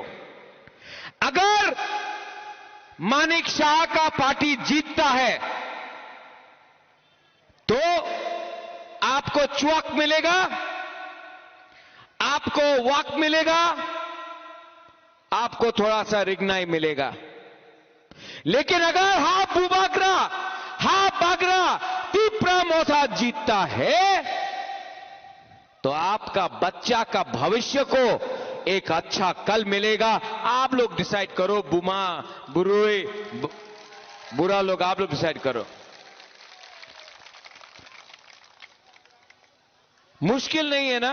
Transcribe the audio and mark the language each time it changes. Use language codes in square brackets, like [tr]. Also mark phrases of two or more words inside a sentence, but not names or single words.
[hi] अगर मानेक शाह का पार्टी जीतता है तो आपको च्वाक मिलेगा, आपको वाक मिलेगा, आपको थोड़ा सा रिगनाई मिलेगा। लेकिन अगर [trp] हा बुबागरा, हा बागरा [hi] तीपरा मोथा जीतता है, तो आपका बच्चा का भविष्य को एक अच्छा कल मिलेगा। आप लोग डिसाइड करो। [trp] बुमा बुरुई [hi] बुरा लोग, आप लोग डिसाइड करो। मुश्किल नहीं है ना?